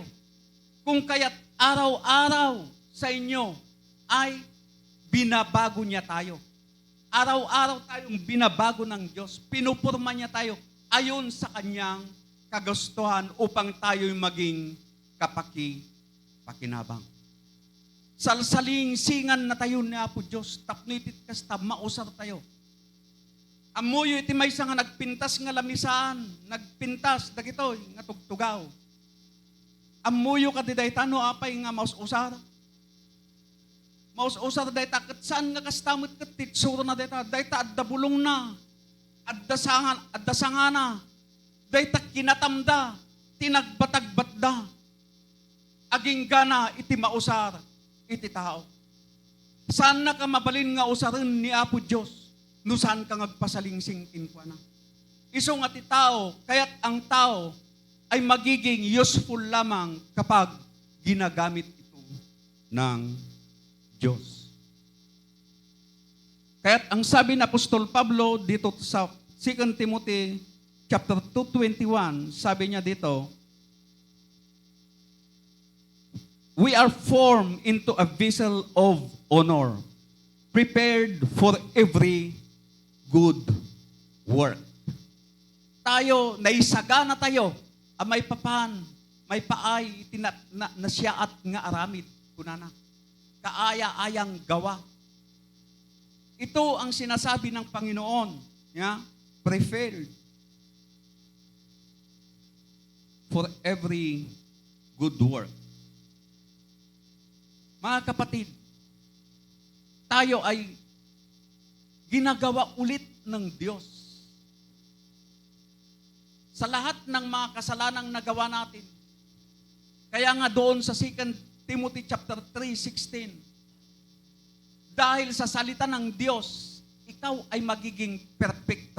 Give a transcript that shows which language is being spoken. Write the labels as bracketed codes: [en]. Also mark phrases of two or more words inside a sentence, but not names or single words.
[tl] Kung kaya't araw-araw sa inyo ay binabago niya tayo. Araw-araw tayong binabago ng Diyos. Pinupurma niya tayo ayon sa kanyang kagustuhan upang tayo'y maging pakinabang. [ilo] salsalingsingan na tayo ni Apo Diyos, tapnitit kasta, mausar tayo. Amuyo iti maysa nga nagpintas nga lamisan, nagpintas, dagitoy, nga tugtugaw. Amuyo ka di daytano, apay nga maus-usar. Maus-usar dayta, kat saan nga kastamot kat titsuro na dayta, dayta adda bulong na, adda sangana, dayta kinatamda, tinagbatagbatda, aging gana iti mausar, iti tao. Saan na ka mabalin nga usarin ni Apo Diyos, no saan ka ngagpasalingsing kinkwana. Iso nga ti tao, [tl] kaya't ang tao ay magiging useful lamang kapag ginagamit ito ng Diyos. Kaya't ang sabi ni Apostol Pablo dito sa 2 Timothy chapter 2:21, sabi niya dito, [en] we are formed into a vessel of honor, prepared for every good work. [ilo] Tayo, naisagana tayo, may papan, may paay, nasyaat nga aramid, kunana. [tl] Kaaya-ayang gawa. Ito ang sinasabi ng Panginoon, [en] prepared for every good work. [tl] Mga kapatid, tayo ay ginagawa ulit ng Diyos. Sa lahat ng mga kasalanang nagawa natin. Kaya nga doon sa 2 Timothy chapter 3:16, dahil sa salita ng Diyos, ikaw ay magiging perpekto.